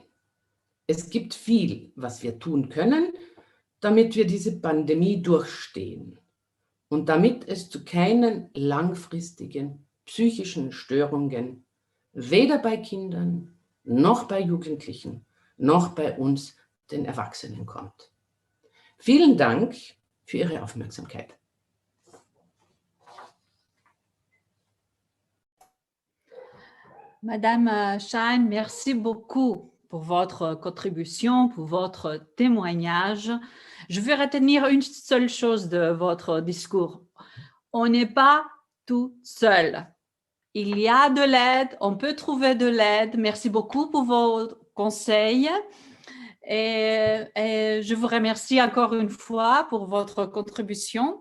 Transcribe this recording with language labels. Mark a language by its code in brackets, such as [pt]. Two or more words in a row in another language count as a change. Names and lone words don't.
[de] Es gibt viel, was wir tun können, damit wir diese Pandemie durchstehen und damit es zu keinen langfristigen psychischen Störungen weder bei Kindern, noch bei Jugendlichen, noch bei uns, den Erwachsenen, kommt. Vielen Dank für Ihre Aufmerksamkeit. [fr] Madame Schein, merci beaucoup pour votre contribution, pour votre témoignage. Je veux retenir une seule chose de votre discours. On n'est pas tout seul. Il y a de l'aide, on peut trouver de l'aide. Merci beaucoup pour vos conseils. Et je vous remercie encore une fois pour votre contribution.